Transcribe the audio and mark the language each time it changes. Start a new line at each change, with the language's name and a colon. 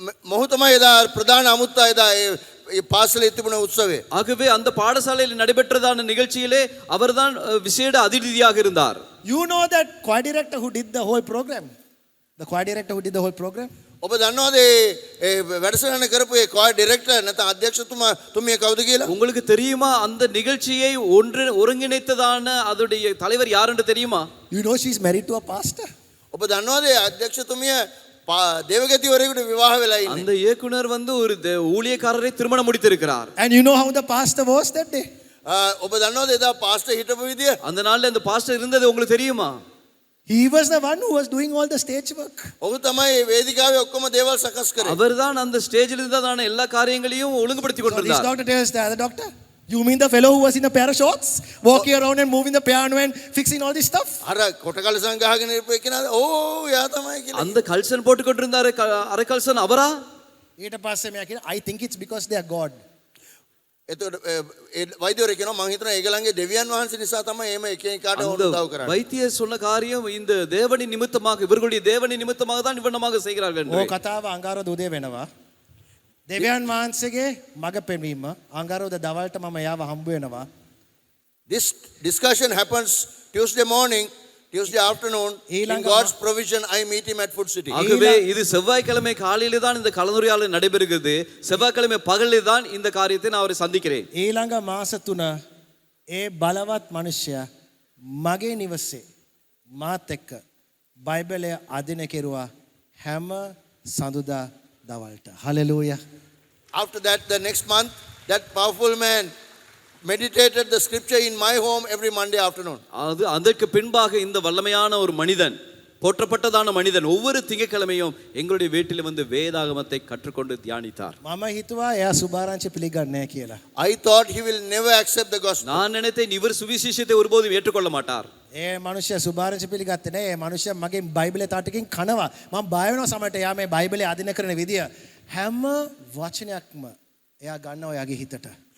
Sinhala: මොහු තමයි එදා ප්‍රධාන අමුත්තා එදා ඒ පාසලේ තිබුණ උත්සවයේ.
Tamil: ஆகவே அந்த பாடசாலையில் நடைபெற்றதான நிகழ்ச்சியிலே அவர்தான் விசேட அதிதியாக இருந்தார்.
English: You know that choir director who did the whole program? The choir director who did the whole program?
Sinhala: ඔබ දන්නවද ඒ වැඩසටහන කරපු ඒ කොයර් ඩිරෙක්ටර් නැත්නම් අධ්‍යක්ෂතුමිය කවුද කියලා?
Tamil: உங்களுக்கு தெரியுமா அந்த நிகழ்ச்சியை ஒருங்கிணைத்ததான அதோடைய தலைவர் யார் என்று தெரியுமா?
English: You know she is married to a pastor.
Sinhala: ඔබ දන්නවද ඒ අධ්‍යක්ෂතුමිය
Tamil: தேவகத்திவரைக்கும்
Sinhala: விவாහ වෙලා ඉන්නේ.
Tamil: அந்த இயக்குனர் ஒரு ஊழியக்காரரை திருமணம் முடித்திருக்கிறார்.
English: And you know how the pastor was that day?
Sinhala: ඔබ දන්නවද එදා පාස්ටර් හිටපු විදිය?
Tamil: அந்த நாள்ல அந்த பாஸ்டர் இருந்தது உங்களுக்கு தெரியுமா?
English: He was the one who was doing all the stage work.
Sinhala: ඔහු තමයි වේදිකාවේ ඔක්කොම දේවල් සකස් කරේ.
Tamil: அவர்தான் அந்த ஸ்டேஜில் இருந்ததான எல்லா காரியங்களையும் ஒழுங்குபடுத்தி
English: So this
Tamil: கொண்டிருந்தார்.
English: doctor tells the other doctor, you mean the fellow who was in a pair of shorts, walking around and moving the piano and fixing all this stuff?
Sinhala: අර කොටකලසන් ගහගෙන ඉරපු එකනද? ඕ යා තමයි කියලා.
Tamil: அந்த கல்சன் போட்டு கொண்டிருந்தாரு அரை கல்சன் அவரா?
Sinhala: ඊට පස්සේ මෙයා කියන
English: I think it's because they are God.
Sinhala: එතකොට ඒ වෛද්‍යවරයා කියනවා මම හිතනවා ඒගොල්ලන්ගේ දෙවියන් වහන්සේ නිසා තමයි එහෙම එකිනෙකාට උදව් කරන්නේ.
Tamil: வைத்தியர் சொன்ன காரியம் இந்த தேவனின் நிமித்தமாக இவர்களுடைய தேவனின் நிமித்தமாக தான் இவ்வண்ணமாக செய்கிறார்கள் என்று.
Sinhala: ඕ කතාව අඟහරුවාද උදේ වෙනවා. දෙවියන් වහන්සේගේ මග පෙන්වීම අඟහරුවාද දවල්ට මම යාව හම්බ වෙනවා.
English: This discussion happens Tuesday morning, Tuesday afternoon. In God's provision, I meet him at Food City.
Tamil: ஆகவே இது செவ்வாய்க்கிழமை காலையிலே தான் இந்த கலந்துரையாடல் நடைபெறுகிறது. செவ்வாய்க்கிழமை பகலிலே தான் இந்த காரியத்தை நான் அவரை சந்திக்கிறேன்.
Sinhala: ඊළඟ මාස 3 ඒ බලවත් මනුෂ්‍යයා මගේ නිවසේ මාත් එක්ක බයිබලය අදින කෙරුවා හැම සඳුදා දවල්ට.
English: Hallelujah. After that, the next month, that powerful man meditated the scripture in my home every Monday afternoon.
Tamil: அதற்கு பின்பாக இந்த வல்லமையான ஒரு மனிதன், போற்றப்பட்டதான மனிதன் ஒவ்வொரு திங்கட்கிழமையும் எங்களுடைய வீட்டில் வந்து வேதாகமத்தை கற்றுக்கொண்டு தியானித்தார்.
Sinhala: මම හිතුවා එයා සුභාරංචි පිළිගන්නේ නැහැ කියලා.
English: I thought he will never accept the gospel.
Tamil: நான் நினைத்தேன் இவர் சுவிசேஷத்தை ஒருபோதும் ஏற்றுக்கொள்ள மாட்டார்.
Sinhala: ඒ මනුෂ්‍යයා සුභාරංචි පිළිගත්තේ නැහැ. ඒ මනුෂ්‍යයා මගේ බයිබලේ තාටකින් කනවා. මම බය වෙනවා සමහරට එයා මේ බයිබලේ අදින කරන විදිය. හැම වචනයක්ම එයා ගන්නවා එයාගේ හිතට.